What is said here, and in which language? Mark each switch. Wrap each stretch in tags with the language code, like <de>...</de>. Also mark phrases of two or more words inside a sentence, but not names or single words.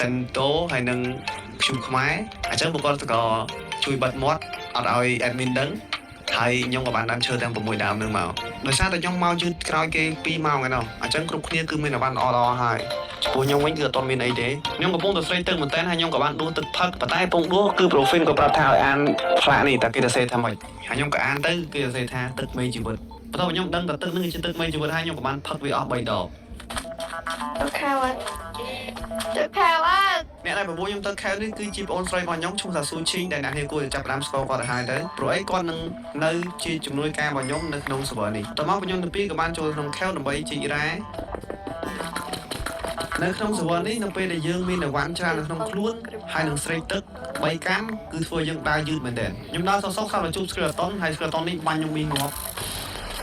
<km>នតូហើយនឹងខ្ជុំខ្មែរអញ្ចឹងពួកគាត់ក៏ជួយបិទមាត់អត់ឲ្យ admin ដឹងហើយខ្ញុំក៏បានដើមឈើទាំង6ដើមនឹងមកដោយសារតែខ្ញុំមកយឺតក្រោយគេ2ម៉ោងឯណោះអញ្ចឹងគ្រប់គ្នាគឺមានអវ៉ាន់ល្អហើយចំពោះខ្ញុំវិញគឺអត់មានអីទេខ្ញុំកំពុងតែស្រេកទឹកមែនតើហើយខ្ញុំក៏បានដួសទឹកផឹកប៉ុន្តែពងដួសគឺ profile ក៏ប្រាប់ថាឲ្យអានផ្លាកនេះតែគេទៅសេថាម៉េចហើយខ្ញុំក៏អានទៅគេទៅសេថាទឹកមេជីវិតបន្ទាប់ខ្ញុំដឹងថាទឹកនេះគឺជាទឹកមេជីវិតហើយខ្ញុំក៏បានផឹកវាអស់3ដង</km> <vi>Tôi khao anh</vi> <km>អ្នកដែលបបួលខ្ញុំទៅខេវនេះគឺជាប្អូនស្រីរបស់ខ្ញុំឈ្មោះថាស៊ូឈីងដែលអ្នកនាងគួរតែចាប់ផ្ដើមស្គាល់គាត់ទៅហើយទៅព្រោះអីគាត់នឹងនៅជាជំនួយការរបស់ខ្ញុំនៅក្នុង server នេះតមកខ្ញុំទាំងពីរក៏បានចូលក្នុងខេវដើម្បីជីករ៉ានៅក្នុង server នេះនៅពេលដែលយើងមានអវ៉ាន់ច្រើននៅក្នុងខ្លួនហើយនឹងស្រេកទឹក3កម្មគឺធ្វើយើងដើរយឺតមែនទែនខ្ញុំដើរសុកៗសាប់តែជួប skeleton ហើយ skeleton នេះបាញ់ខ្ញុំមានងាប់</km>